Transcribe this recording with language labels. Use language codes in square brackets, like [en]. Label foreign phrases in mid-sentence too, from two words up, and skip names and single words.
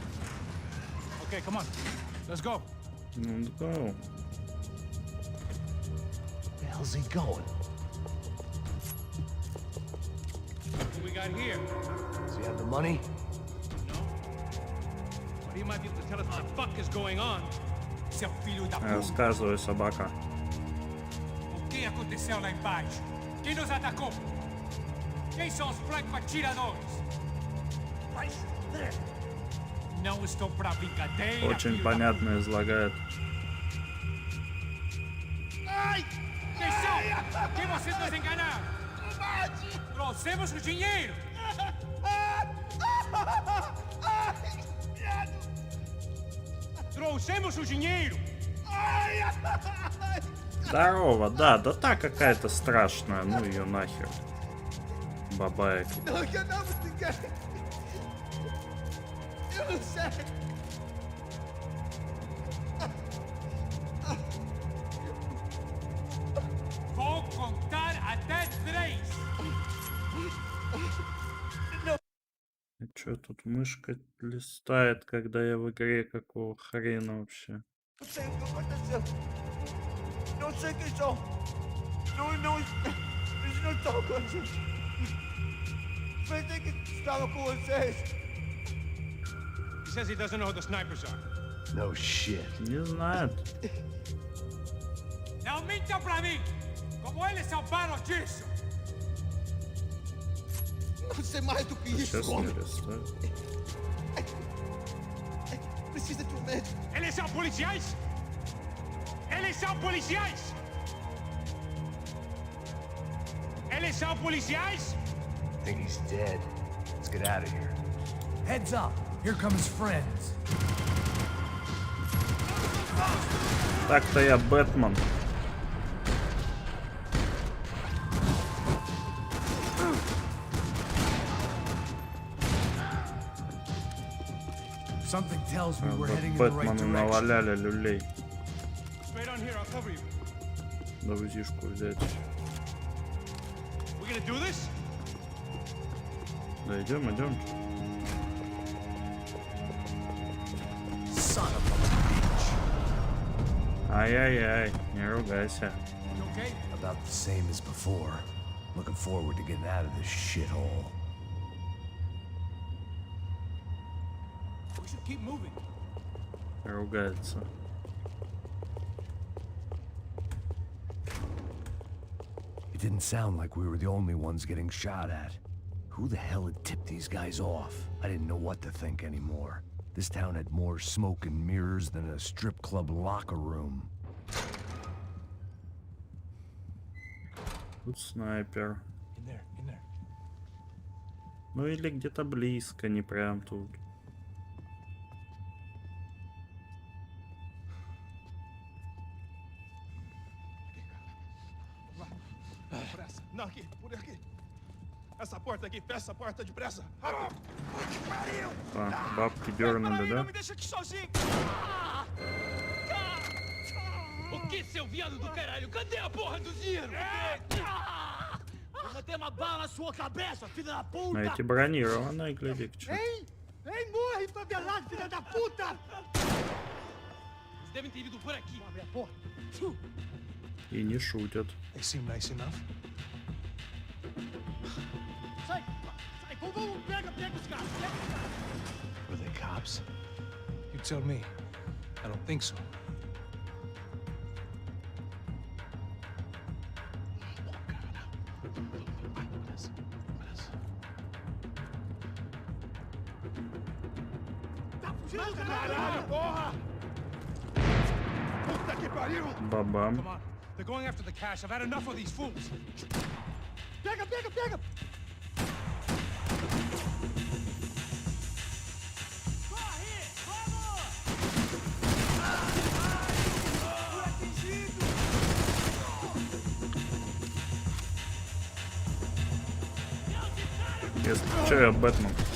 [en] Okay, come on. Let's go. Let's go. Where the hell's he going? What we got here? Does he have the money? No. But he might be able to tell us what the fuck is going on. [pt] Seu filho da puta. [ru] Рассказывай, собака. [pt] O que aconteceu lá embaixo? Quem nos atacou? Quem são os franco-atiradores? Não estou pra brincadeira. [ru] Очень понятно излагает. [pt] Ai! Quem são? Quem vocês nos enganaram? Trouxemos o dinheiro! Trouxemos o dinheiro! [ru] Здорово, да та какая-то страшная, ну ее нахер. Бабаек. [es] No, yo no, yo no sé. [pt] Vou contar até 3! [ru] И чё тут мышка листает, когда я в игре, какого хрена вообще? [es] No sé qué aconteceu. No sé qué son. No estaba con ellos. Pensé que estaba con ustedes. [en] He says he doesn't know who the snipers are. No shit. [ru] Не знает. [pt] Não mintam pra mim! Como eles salvaram disso! Não sei mais do que isso, [ru] Сейчас не [pt] homem. [ru] листает. [pt] Precisa de médico. Eles são policiais? Eles são policiais? Eles são policiais? [en] I think he's dead. Let's get out of here. Heads up. Here come his friends. [ru] Так-то я Бэтмен. [en] Something tells me [ru] А [en] we're [ru] вот [en] heading in the right [ru] Бэтмену [en] direction. [ru] наваляли люлей. [en] Straight on here, I'll cover you. [ru] Давзишку взять. [en] We gonna do this? [ru] Да идем. [en] Son of a bitch. [ru] Ай-яй-яй, не ругайся. [en] You okay? About the same as before. Looking forward to getting out of this shithole. We should keep moving. [ru] Ругается. [en] It didn't sound like we were the only ones getting shot at. Who the hell had tipped these guys off? I didn't know what to think anymore. This town had more smoke and mirrors than a strip club locker room. [ru] Тут снайпер. [en] In there. [ru] Ну или где-то близко, не прям тут. [pt] Pressa. Não, aqui, por aqui. Essa porta aqui, fecha essa porta depressa. [ru] А, бабки дернули, да? [pt] me deixa aqui sozinho. O que, seu viado do caralho? Cadê a porra do dinheiro? Eu vou ter uma bala na sua cabeça, filha da [ru] А [pt] puta! [ru] эти бронированные, гляди, к чему. [pt] Vem, morre, favelado, filha da puta! Eles devem ter vindo por aqui. Abre a porta. [ru] И не шутят. [en] They seem nice enough. [pt] Sai, vamos, pega os caras, [en] Were they cops? You tell me. I don't think so. [pt] Caralho, porra! Puta que pariu! [ru] Бабам. [en] Come on. They're going after the cash. I've had enough of these fools. [pt] Pega! Corre! Vamos! [ru] Если что, я Бэтмен.